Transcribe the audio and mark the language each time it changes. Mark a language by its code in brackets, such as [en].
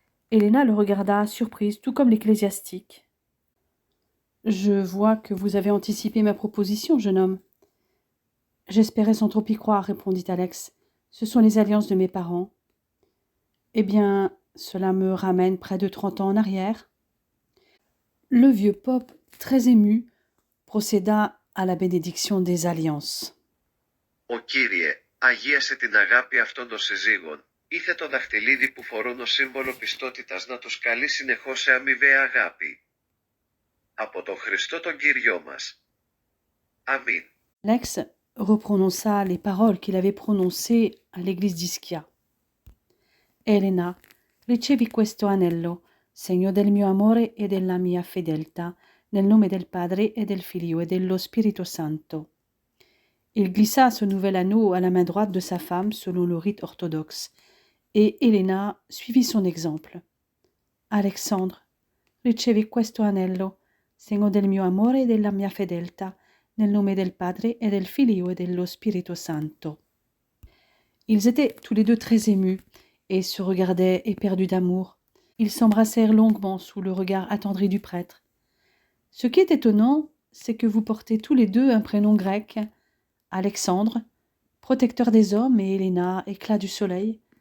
[fr] Helena le regarda, surprise, tout comme l'ecclésiastique. « Je vois que vous avez anticipé ma proposition, jeune homme. »« J'espérais sans trop y croire, répondit Alex. Ce sont les alliances de mes parents. »« Eh bien, cela me ramène près de 30 ans en arrière. » Le vieux Pope, très ému, procéda à la bénédiction des alliances. [el] «Ο Κύριε, αγίασε την αγάπη αυτών των συζύγων. Ήθε το δαχτυλίδι που φορούν ως σύμβολο πιστότητας να τους καλεί συνεχώς σε αμοιβαία αγάπη. Από τον Χριστό τον Κύριό μας. Αμήν». [fr] Alex reprononça les paroles qu'il avait prononcées à l'église d'Ischia. [it] Elena, ricevi questo anello, segno del mio amore e della mia fedeltà, nel nome del Padre e del Figlio e dello Spirito Santo. [fr] Il glissa ce nouvel anneau à la main droite de sa femme selon le rite orthodoxe, et Elena suivit son exemple. [it] Alexandre, ricevi questo anello, segno del mio amore e della mia fedeltà, nel nome del Padre et del Figlio et dello Spirito Santo. [fr] Ils étaient tous les deux très émus et se regardaient éperdus d'amour. Ils s'embrassèrent longuement sous le regard attendri du prêtre. Ce qui est étonnant, c'est que vous portez tous les deux un prénom grec, Alexandre, protecteur des hommes, et Helena, éclat du soleil.